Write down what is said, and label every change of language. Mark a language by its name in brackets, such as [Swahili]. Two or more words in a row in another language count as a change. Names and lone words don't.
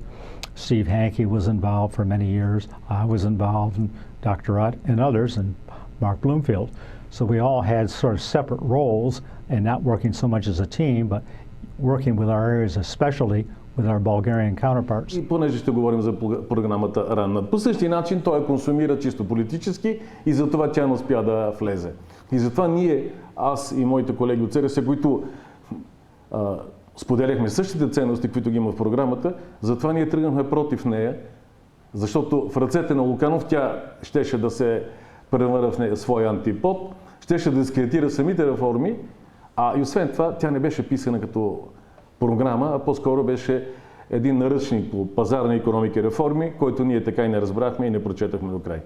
[English] Steve Hankey was involved for many years. I was involved, and Dr. Rutt and others, and Mark Bloomfield. So we all had sort of separate roles and not working so much as a team, but working with our areas of specialty with our Bulgarian counterparts. [Bulgarian] И понеже ще говорим за програмата Раннат, по същия начин той я консумира чисто политически и затова тя не успя да влезе. И затова ние, аз и моите колеги от СРС, които споделяхме същите ценности, които ги има в програмата, затова ние тръгнахме против нея, защото в ръцете на Луканов тя щеше да се превърне в нея своя антипод, щеше да дискредитира самите реформи, и освен това тя не беше писана като програма, а по-скоро беше един наръчник по пазарна икономика и реформи, който ние така и не разбрахме и не прочетахме до край.